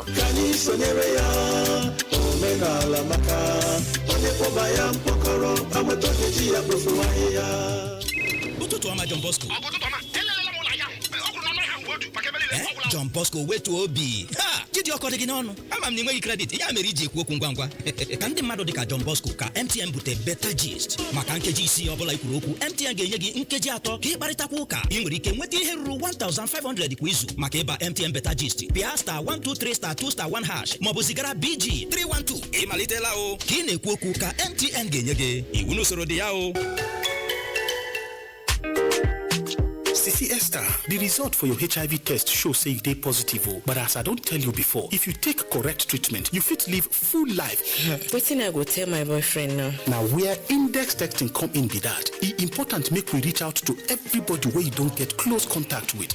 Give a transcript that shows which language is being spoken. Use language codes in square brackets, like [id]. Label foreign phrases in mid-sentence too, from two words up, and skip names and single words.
[ig] Ka anyị sonyere ya omenala maka onye kpọba ya mkpọkọrọ amụta eji ya kpofu ahịhịa. Ụtụtụ ọma John Bosco. John Bosco wetu obi. Ha! Jide ọkọ dị gị n'ọnụ. Ama m na enweghị credit, ya mere iji ekwu okwu ngwa ngwa. Ka ndị mmadụ dị ka John Bosco ka MTN bute better gist. Maka nkeji isi ọbụla ikwuru okwu, MTN ga-enye gị nkeji 3 ka ịkparịtakwa ụka. Ị nwere ike nweta ihe ruru 1500 kwa izu maka ịba MTN better gist. Pịa *123*2*1# maọbụ zigara BG 312. Ịmalitela o. Ka ị na-ekwu okwu ka MTN ga-enye gị. Iwu n'usoro dị ya o. [pcm] See Esther, the result for your HIV test shows say you dey positive, but as I don't tell you before, if you take correct treatment, you fit live full life. Wetin I go tell my boyfriend now? Now where index testing come in be that, e important make we reach out to everybody where you don't get close contact with.